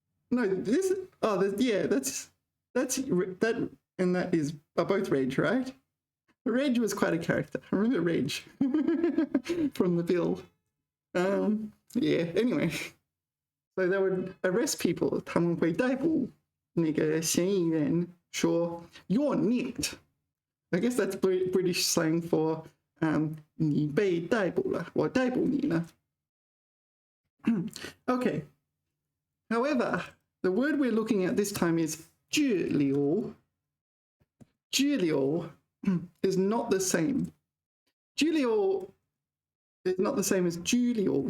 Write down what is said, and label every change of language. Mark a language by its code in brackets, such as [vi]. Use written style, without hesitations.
[en] No, this, that's that, and that is both Reg, right? Reg was quite a character. I remember Reg from The Bill. Yeah, anyway. So they would arrest people. [zh] 他们会逮捕那个嫌疑人说 [en] you're nicked. I guess that's British slang for [zh] 你被逮捕了，我逮捕你了。 [en] Okay. However, the word we're looking at this time is 拘留. 拘留 is not the same. 拘留 is not the same as 拘留.